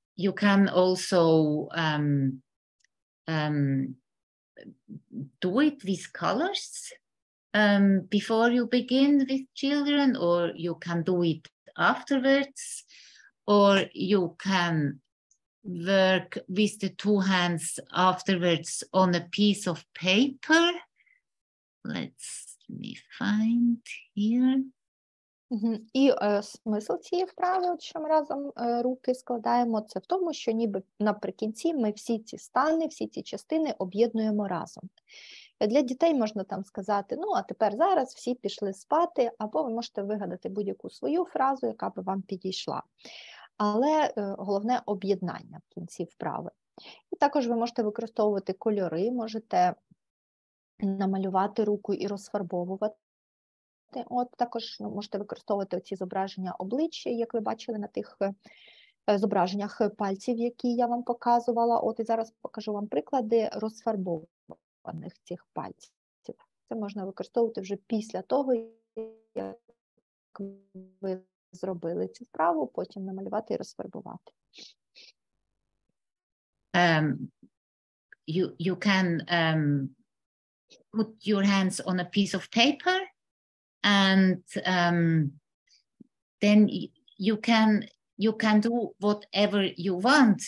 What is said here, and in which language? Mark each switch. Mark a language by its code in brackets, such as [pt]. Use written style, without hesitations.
[en] You can also do it with colors before you begin with children, or you can do it afterwards, or you can work with the two hands afterwards on a piece of paper. Let me find here. [uk] І смисл цієї вправи, от що ми разом руки складаємо, це в тому, що ніби наприкінці ми всі ці стани, всі ці частини об'єднуємо разом. Для дітей можна там сказати, а тепер зараз всі пішли спати, або ви можете вигадати будь-яку свою фразу, яка би вам підійшла. Але головне об'єднання в кінці вправи. І також ви можете використовувати кольори, можете намалювати руку і розфарбовувати. От також можете використовувати ці зображення обличчя, як ви бачили на тих зображеннях пальців, які я вам показувала. От і зараз покажу вам приклади розфарбованих цих пальців. Це можна використовувати вже після того, як ви зробили цю вправу, потім намалювати і розфарбувати. [en] You can put your hands on a piece of paper, and then you can do whatever you want.